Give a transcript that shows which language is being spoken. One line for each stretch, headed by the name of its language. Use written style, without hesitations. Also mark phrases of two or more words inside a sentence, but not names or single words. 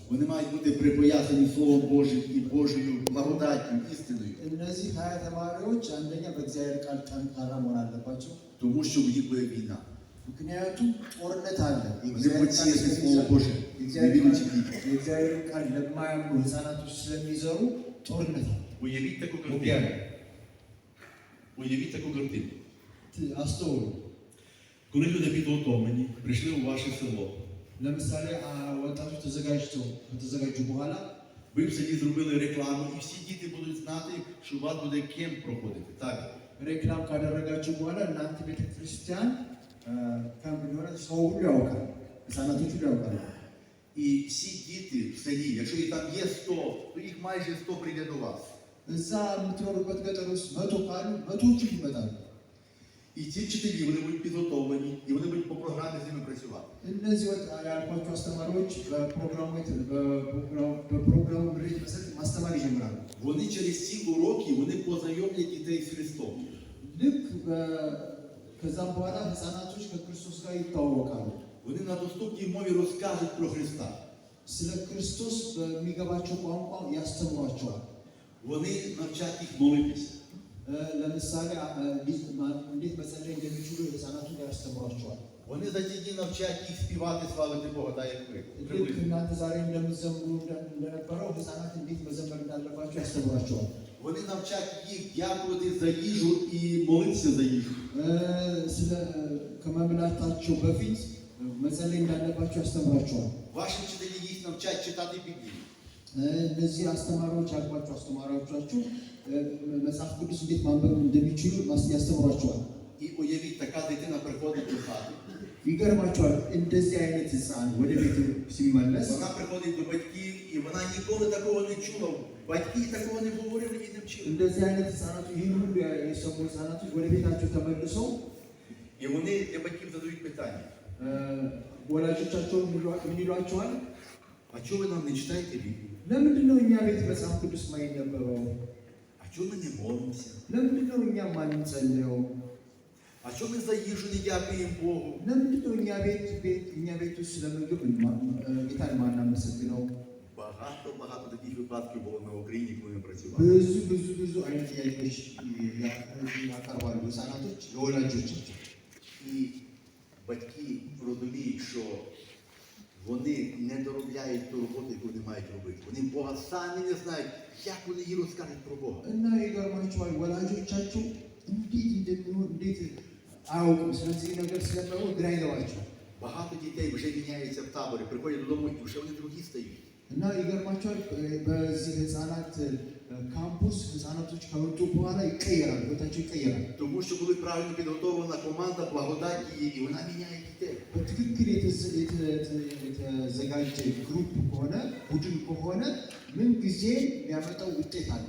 Ukrainian: Вони мають бути припоясані Словом Божим і Божою благодаттю, істиною.
Amharic: እነዚህ 20 ተማሪዎች አንደኛ በእግዚአብሔር ቃል ጠንካራ መሆን አለባቸው።
Ukrainian: Тому що в них буде війна.
Amharic: ምክንያቱም ጦርነት አለ።
Ukrainian: Вони будуть сіяти Слово Боже, не віручи діти.
Amharic: የእግዚአብሔር ቃል ለማያምኑ ሕፃናቶች ስለሚዘሩ ጦርነት አለ።
Ukrainian: Уявіть таку картину. Уявіть таку картину.
Amharic: አስተውሉ።
Ukrainian: Коли люди підготовлені, прийшли у ваше село.
Amharic: ለምሳሌ ወጣቶች ከተዘጋጁ በኋላ
Ukrainian: Ви в селі зробили рекламу, і всі діти будуть знати, що у вас буде кемп проходити. Так?
Amharic: ሬክላም ካደረጋችሁ በኋላ እናንተ ቤተክርስቲያን ካምፕ እንደሆነ ሰው ሁሉ ያውቃል፣ ሕፃናቶች ሁሉ ያውቃሉ።
Ukrainian: І всі діти в селі, якщо їх там є 100, то їх майже 100 прийде до вас.
Amharic: እዛ የምትኖሩበት ገጠር ውስጥ 100 ካሉ 100ዎቹ ይመጣሉ።
Ukrainian: І ці вчителі, вони будуть підготовлені, і вони будуть по програмі з ними працювати.
Amharic: እነዚህ ያልኳቸው አስተማሪዎች በፕሮግራሙ ምሪት መሰረት ማስተማር ይጀምራሉ።
Ukrainian: Вони через ці уроки, вони познайомлять дітей з Христом.
Amharic: ልክ ከዛም በኋላ ሕፃናቶች ከክርስቶስ ጋር ይተዋወቃሉ።
Ukrainian: Вони на доступній мові розкажуть про Христа.
Amharic: ስለ ክርስቶስ በሚገባቸው ቋንቋ ያስተምሯቸዋል።
Ukrainian: Вони навчать їх молитися.
Amharic: ለምሳሌ እንዴት መጸለይ እንደሚችሉ ሕፃናቱን ያስተምሯቸዋል።
Ukrainian: Вони за ці дні навчать їх співати, славити Бога, так як ви.
Amharic: ልክ እናንተ ዛሬ እንደምትዘምሩ እንደነበረው ሕፃናት እንዴት መዘመር እንዳለባቸው ያስተምሯቸዋል።
Ukrainian: Вони навчать їх дякувати за їжу і молитися за їжу.
Amharic: ከመብላታቸው በፊት መጸለይ እንዳለባቸው ያስተምሯቸዋል።
Ukrainian: Ваші вчителі їх навчать читати Біблію.
Amharic: እነዚህ አስተማሪዎች ያልኳቸው አስተማሪዎቻችሁ መጽሐፍ ቅዱስ እንዴት ማንበብ እንደሚችሉ ያስተምሯቸዋል።
Ukrainian: І уявіть, така дитина приходить до хати.
Amharic: ይገርማቸዋል። እንደዚህ አይነት ሕፃን ወደ ቤት ሲመለስ
Ukrainian: Вона приходить до батьків, і вона ніколи такого не чула. Батьки такого не говорили і не вчили.
Amharic: እንደዚህ አይነት ሕፃናቶች ይህን ሁሉ የሰሙ ሕፃናቶች ወደ ቤታቸው ተመልሰው
Ukrainian: І вони для батьків задають питання.
Amharic: ወላጆቻቸው ምን ይሏቸዋል?
Ukrainian: А чого ви нам не читаєте Біблію?
Amharic: ለምንድን ነው እኛ ቤት መጽሐፍ ቅዱስ ማይነበበው?
Ukrainian: А чого ми не молимося?
Amharic: ለምንድን ነው እኛ ማንጸልየው?
Ukrainian: А чого ми за їжу не дякуємо Богу?
Amharic: ለምንድን ነው እኛ ቤት ውስጥ ስለምግብ ጌታን ማናመሰግነው?
Ukrainian: Багато таких випадків було на Україні, коли ми працювали.
Amharic: ብዙ አይነት ጥያቄዎች ያቀርባሉ ሕፃናቶች ለወላጆቻቸው።
Ukrainian: І батьки розуміють, що вони не доробляють ту роботу, яку вони мають робити. Вони Бога самі не знають, як вони їй розкажуть про Бога.
Amharic: እና ይገርማቸዋል። ወላጆቻቸው እንዴት እንደሚሆን እንዴት አያውቁም። ስለዚህ ነገር ስለማይሆን ግራ ይገባቸዋል።
Ukrainian: Багато дітей вже міняються в таборі, приходять додому і вже вони другі стають.
Amharic: እና ይገርማቸዋል። በዚህ ሕፃናት ካምፑስ ሕፃናቶች ከወጡ በኋላ ይቀየራል፣ ህይወታቸው ይቀየራል።
Ukrainian: Тому що коли правильно підготовлена команда, благодать її, і вона міняє дітей.
Amharic: በትክክል የተዘጋጀ ግሩፕ ከሆነ ቡድን ከሆነ ምን ጊዜ የሚያመጣው ውጤት አለ።